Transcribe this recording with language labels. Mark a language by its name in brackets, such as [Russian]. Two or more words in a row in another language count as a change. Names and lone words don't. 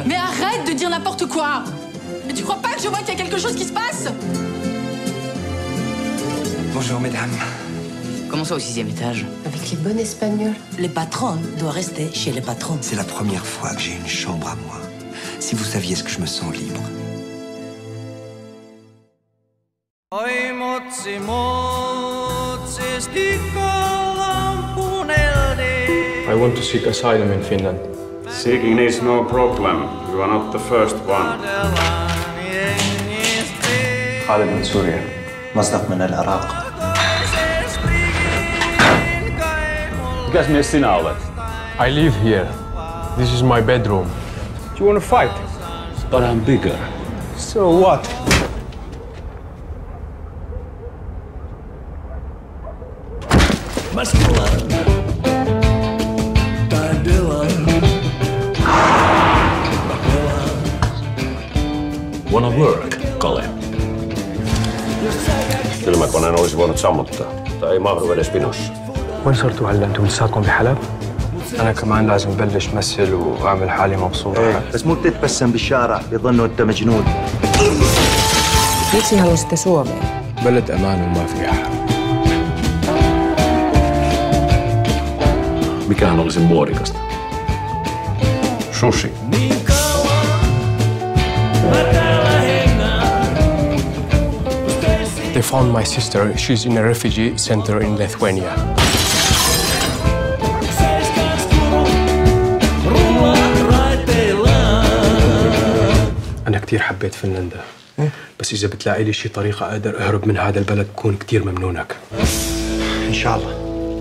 [French] Mais arrête de dire n'importe quoi! Mais tu crois pas que je vois qu'il y a quelque chose qui se passe? Bonjour, mesdames. Comment ça au 6e étage? Avec les bonnes espagnoles. Les patrons doivent rester chez les patrons. C'est la première fois que j'ai une chambre à moi. Si vous saviez ce que je me sens libre. [English] I want to seek asylum in Finland. Seeking is no problem. You are not the first one. [Arabic] خالد من سوريا. مصدق من العراق. [Finnish] Mikäs mies sinä olet? [English] I live here. This is my bedroom. Do you want to fight? But I'm bigger. So what? Wanna work, Kale? [Finnish] Kylmäkoneen olisi voinut sammuttaa. Tai ei mahdu edes pinussa. [Arabic] وين صرتوا هلا انتم لساتكم بحلب؟ انا كمان لازم بلش مثل واعمل حالي مبسوط. بس مو تتبسم بالشارع يظنوا انت مجنون. [Finnish] Miksi halusitte Suomeen? [Arabic] بلد امان وما فيها حرب. [Finnish] Mikähän olisi muodikasta? Sushi. [English] They found my sister. She's in a refugee center in Lithuania. [Arabic] أنا كتير حبيت فنلندا. بس إذا بتلاقي لي شي طريقة أقدر أهرب من هذا البلد بكون كتير ممنونك. ان شاء الله.